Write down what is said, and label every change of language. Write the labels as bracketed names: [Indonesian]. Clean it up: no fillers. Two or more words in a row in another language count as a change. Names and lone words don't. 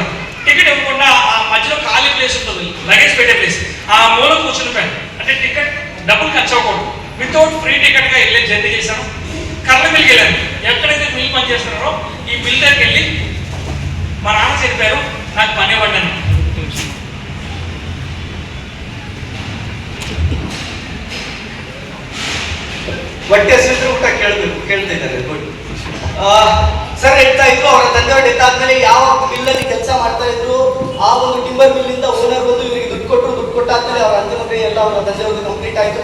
[Telugu] టికెట్ ఇవ్వకుండా ఆ మధ్యలో ఖాళీ ప్లేస్ ఉంటుంది, లగేజ్ పెట్టే ప్లేస్, ఆ మూల కూర్చునిపోయాను. అంటే టికెట్ డబ్బులు ఖర్చు అవ్వకూడదు, [English] without free [Telugu] టికెట్గా వెళ్ళి జర్నీ చేశాను. కర్ల మిల్కి వెళ్ళాను. ఎక్కడైతే మిల్ పని చేస్తున్నారో ఈ మిల్ దగ్గరికి వెళ్ళి మా నాన్న చెప్పారు, నాకు పని ఇవ్వండి. [Kannada] ಹೊಟ್ಟೆ ಹಸಿದ್ರು ಊಟ ಕೇಳ್ತಾ ಇದ್ದಾರೆ. [English] good sir. [Kannada] ಹೇಳ್ತಾ ಇದ್ರು ಅವರ ತಂದೆಯವರು ಡೆತ್ ಆದ್ಮೇಲೆ ಯಾವ ಮಿಲ್ಲಲ್ಲಿ ಕೆಲಸ ಮಾಡ್ತಾ ಇದ್ರು, ಆ ಒಂದು ಟಿಂಬರ್ ಮಿಲ್ ಇಂದ ಓನರ್ ಬಂದು ಇವರಿಗೆ ದುಡ್ಡು ಕೊಟ್ಟಾದ್ಮೇಲೆ ಅವರ ಅಂತಿಮ ಕ್ರಿಯೆ ಎಲ್ಲ ಅವರ ತಂದೆಯವ್ರದ್ದು ಕಂಪ್ಲೀಟ್ ಆಯ್ತು.